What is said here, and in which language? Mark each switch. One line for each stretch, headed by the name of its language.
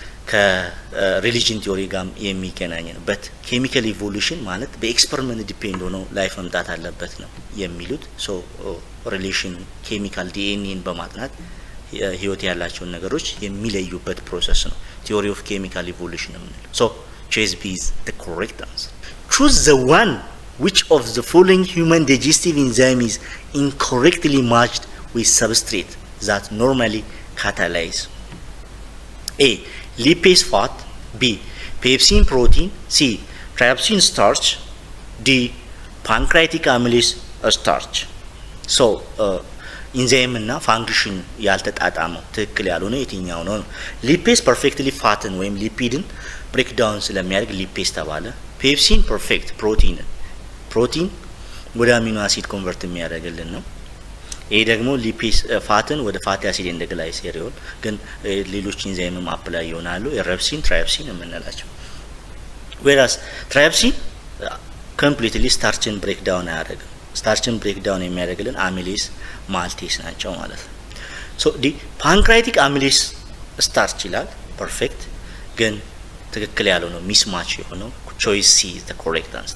Amharic: ከሪሊጅን ቲዮሪ ጋር የሚገናኝ ነው። በት ኬሚካል ኢቮሉሽን ማለት በኤክስፐሪመንት ዲፔንድ ሆኖ ላይፍ መምጣት አለበት ነው የሚሉት። ሶ ሪሌሽን ኬሚካል ዲኤንኤን በማጥናት ህይወት ያላቸውን ነገሮች የሚለዩበት ፕሮሰስ ነው ቲዮሪ ኦፍ ኬሚካል ኢቮሉሽን የምንለው። ሶ
English: choice B is the correct answer. Choose the one which of the following human digestive enzyme is incorrectly matched with substrate that normally catalyze. A. Lipase fat. B. Pepsin protein. C. Trypsin starch. D. Pancreatic amylase starch.
Amharic: So, ኢንዛይም እና ፋንክሽን ያልተጣጣመው ትክክል ያልሆነ የትኛው ነው? ሊፔስ ፐርፌክትሊ ፋትን ወይም ሊፒድን ብሬክዳውን ስለሚያደርግ ሊፔስ ተባለ። ፔፕሲን ፐርፌክት ፕሮቲን ወደ አሚኖ አሲድ ኮንቨርት የሚያደርግልን ነው። ይሄ ደግሞ ሊፔስ ፋትን ወደ ፋቲ አሲድ እንደ ግላይሴሪዮል ግን ሌሎች ኢንዛይምም አፕላይ ይሆናሉ። የረፕሲን ትራይፕሲን የምንላቸው
English: whereas trypsin completely starchin breakdown
Amharic: አያደርግም።
English: starchin breakdown
Amharic: የሚያደርግልን አሚሌስ ማልቴስ ናቸው ማለት ነው።
English: so the pancreatic amylase starch
Amharic: ይላል
English: perfect
Amharic: ግን ትክክል ያለው ነው
English: mismatch
Amharic: የሆነው
English: choice C is the correct answer.